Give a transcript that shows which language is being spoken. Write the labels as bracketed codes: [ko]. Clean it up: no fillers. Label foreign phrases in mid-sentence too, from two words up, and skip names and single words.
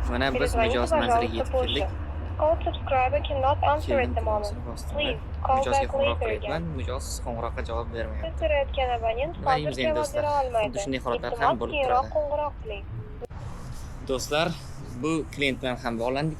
[uz] Mana biz [ru] Перезвоните, [uz] mijoz manziliga [ru] пожалуйста, [uz] yetib keldik. [ru] позже. [en] Call subscriber cannot answer at the moment. Please call [uz] Mijozga [en] back [uz] qo'ng'iroq [en] later [uz] qilyapman. [en] again. [uz] Mijoz qo'ng'iroqqa javob bermayapti. Siz so'rayotgan abonent Nima deymiz hozir endi javob do'stlar? bera olmaydi. Xuddi shunday holatlar ham Iltimos, bo'lib keyinroq turadi. qo'ng'iroq qiling. Do'stlar, bu klient bilan ham bog'landik.